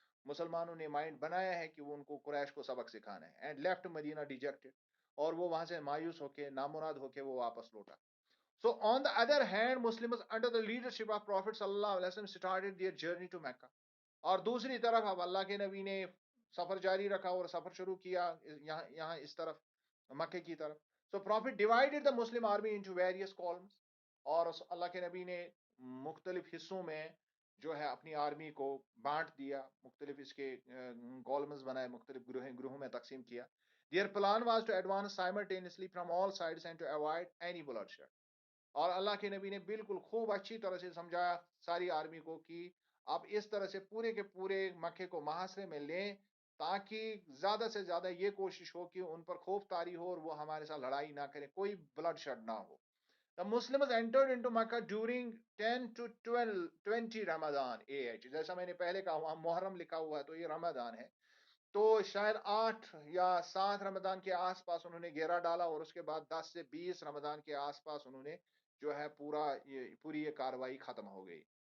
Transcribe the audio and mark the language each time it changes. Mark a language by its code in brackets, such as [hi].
[ur] مسلمانوں نے مائنڈ بنایا ہے کہ وہ ان کو قریش کو سبق سکھانا ہے، [en] and left Medina dejected, [ur] اور وہ وہاں سے مایوس ہو کے نامراد ہو کے وہ واپس لوٹا. [en] So on the other hand, Muslims under the leadership of Prophet sallallahu alaihi wasallam started their journey to Mecca. [ur] اور دوسری طرف اب اللہ کے نبی نے سفر جاری رکھا اور سفر شروع کیا یہاں اس طرف مکے کی طرف. [en] So Prophet divided the Muslim army into various columns. [ur] اور اللہ کے نبی نے مختلف حصوں میں جو ہے اپنی آرمی کو بانٹ دیا، مختلف اس کے کالمز بنائے، مختلف گروہوں میں تقسیم کیا. [en] Their plan was to advance simultaneously from all sides and to avoid any bloodshed. [ur] اور اللہ کے نبی نے بالکل خوب اچھی طرح سے سمجھایا ساری آرمی کو کہ آپ اس طرح سے پورے کے پورے مکے کو محاصرے میں لیں تاکہ زیادہ سے زیادہ یہ کوشش ہو کہ ان پر خوف طاری ہو اور وہ ہمارے ساتھ لڑائی نہ کریں، کوئی بلڈ شیڈ نہ ہو. [en] The Muslims entered into Makkah during 10 to 12 20 Ramadan AH. [ur] جیسا میں نے پہلے کہا وہاں محرم لکھا ہوا ہے تو یہ رمضان ہے، تو شاید 8 یا 7 رمضان کے آس پاس انہوں نے گھیرا ڈالا اور اس کے بعد 10 سے 20 رمضان کے آس پاس انہوں نے جو ہے پوری یہ کاروائی ختم ہو گئی.